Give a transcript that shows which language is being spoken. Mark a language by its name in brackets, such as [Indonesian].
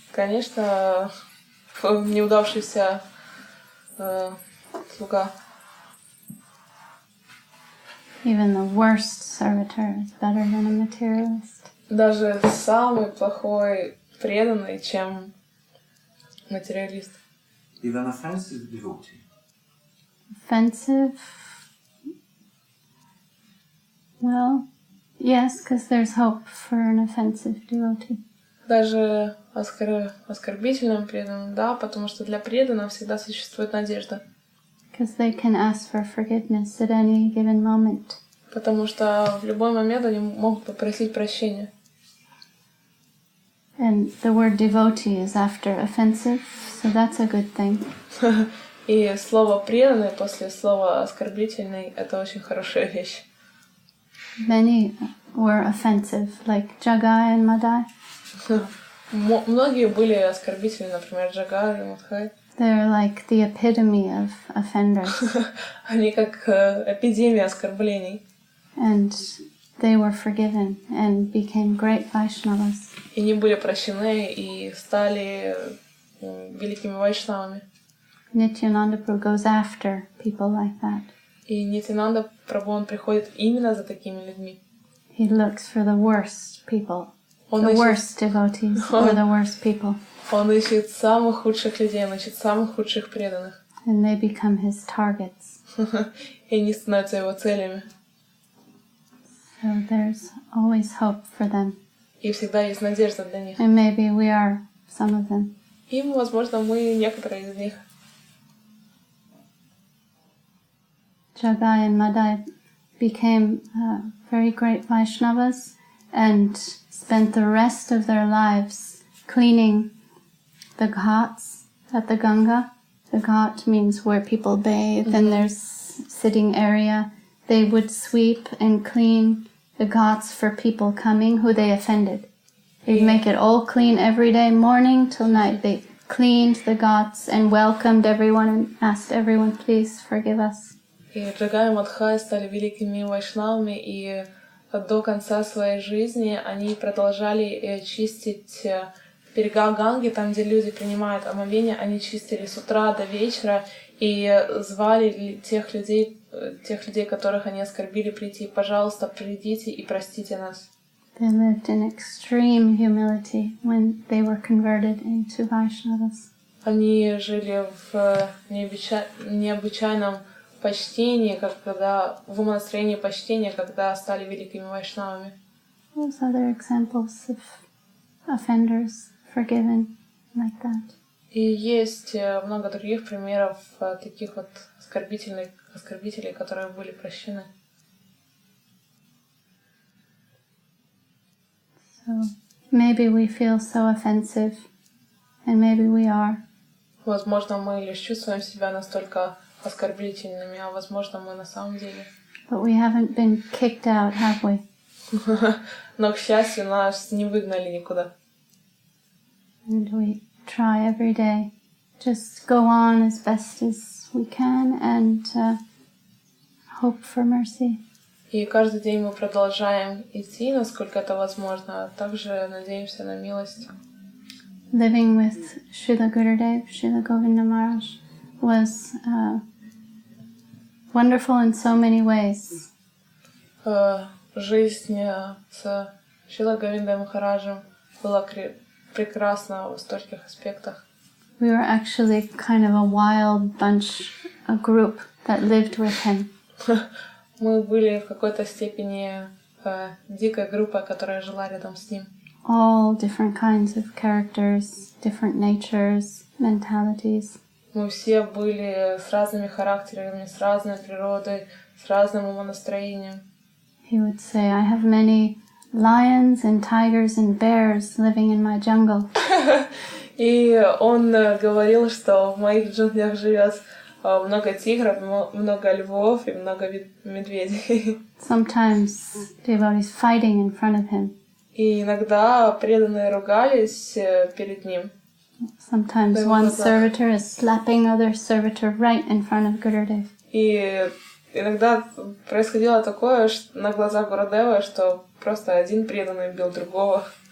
[Russian] Конечно, неудавшийся слуга. [English] Even the worst servitor is better than a materialist. [Russian] Даже самый плохой преданный, чем материалист. [English] Even offensive devotee. Offensive? Well, yes, because there's hope for an offensive devotee. [Russian] Даже оскорбительным преданным, да, потому что для преданного всегда существует надежда. [English] Because they can ask for forgiveness at any given moment. [Russian] Потому что в любой момент они могут попросить прощения. [English] And the word devotee is after offensive, so that's a good thing. [Russian] И слово преданный после слова оскорбительный — это очень хорошая вещь. [English] Many were offensive, like Jagai and Madai. [Russian] Многие были оскорбительны, например, Джагай и Мадхай. [English] They're like the epitome of offenders. [Russian] Они как эпидемия оскорблений. [English] And they were forgiven and became great Vaishnavas. [Russian] И они были прощены и стали великими вайшнавами. [English] Nityananda Prabhu goes after people like that. [Russian] И Нитянанда Прабху, он приходит именно за такими людьми. [English] He looks for the worst people, [Russian] Он [English] the [Russian] ищет, [English] worst devotees, or the worst people. [Russian] он ищет самых худших людей, он ищет самых худших преданных. [English] And they become his targets. [Russian] И они становятся его целями. [English] So there's always hope for them. [Russian] И всегда есть надежда для них. [English] And maybe we are some of them. [Russian] И, возможно, мы некоторые из них. [English] Jagai and Madai became very great Vaishnavas and spent the rest of their lives cleaning the ghats at the Ganga. The ghat means where people bathe, and there's sitting area. They would sweep and clean the ghats for people coming who they offended. They'd make it all clean every day, morning till night. They cleaned the ghats and welcomed everyone and asked everyone, please forgive us. [Russian] И Джагай и Мадхай стали великими вайшнавами и до конца своей жизни они продолжали чистить берега Ганги, там, где люди принимают омовение, они чистили с утра до вечера и звали тех людей, которых они оскорбили, прийти: пожалуйста, придите и простите нас. [English] They lived in extreme humility when they were converted into Vaishnavas. [Russian] Они жили в необычайном почтении, в умонастроении почтения, когда стали великими вайшнавами. [English] There's other examples of offenders forgiven like that. [Russian] И есть много других примеров таких вот оскорбителей, которые были прощены. [English] So maybe we feel so offensive, and maybe we are. [Russian] Возможно, мы лишь чувствуем себя настолько оскорбительными, а возможно, мы на самом деле. [English] But we haven't been kicked out, have we? [Russian] Но, к счастью, нас не выгнали никуда. [English] And we try every day, just go on as best as we can and hope for mercy. [Russian] И каждый день мы продолжаем идти, насколько это возможно, а также надеемся на милость. [English] Living with Srila Gurudev, Srila Govinda Maharaj, was wonderful in so many ways. [Russian] Жизнь с Шрила Говиндой Махараджем была прекрасна в стольких аспектах. [English] We were actually kind of a wild bunch, a group that lived with him. [Russian] Мы были в какой-то степени дикой группой, которая жила рядом с ним. [English] All different kinds of characters, different natures, mentalities. [Russian] Мы все были с разными характерами, с разной природой, с разным умонастроением. [English] He would say, I have many lions and tigers and bears living in my jungle. [Russian] И он говорил, что в моих джунглях живет много тигров, много львов и много медведей. [English] Sometimes devotees fighting in front of him. [Russian] И иногда преданные ругались перед ним. [English] Sometimes one servitor is slapping other servitor right in front of Gurudev. [Russian] И иногда происходило такое на глазах Гурудева, что просто один преданный бил другого.